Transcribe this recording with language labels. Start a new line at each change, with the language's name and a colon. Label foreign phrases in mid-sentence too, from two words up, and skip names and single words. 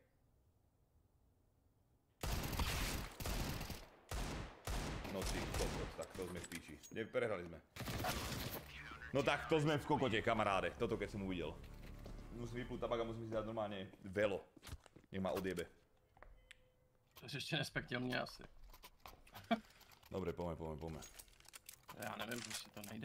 Slovak: No ty kokot, tak to sme v píči. Prehrali sme. No tak to sme v kokote, kamaráde. Toto keď som uvidel. Musím vypnúť tabak a musím si dať normálne velo. Nech ma odjebe.
Czech: To jsi ještě nespektil mě asi.
Slovak: Dobre, poďme.
Czech: Já nevím, prostě to nejde.